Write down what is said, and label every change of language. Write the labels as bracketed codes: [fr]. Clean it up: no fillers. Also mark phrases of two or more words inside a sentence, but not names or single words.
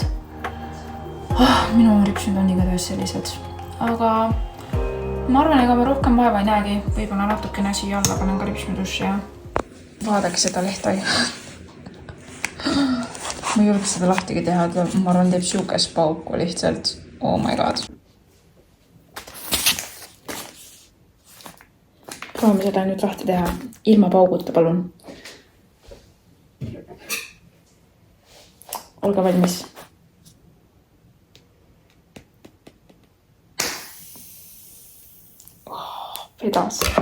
[et] Minu ripsmed on igatahes sellised. Aga ma arvan, ega ma rohkem vaeva ei näegi. Võib-olla natukene siia alla panen ka ripsmeduši ja vaadake seda lehta. Ma ei julge seda lahtigi teha, et ma arvan, teeb siukest pauku lihtsalt. [en] Oh my god. [et] Proovime seda nüüd lahti teha. Ilma pauguta, palun. Olge valmis. Vedas.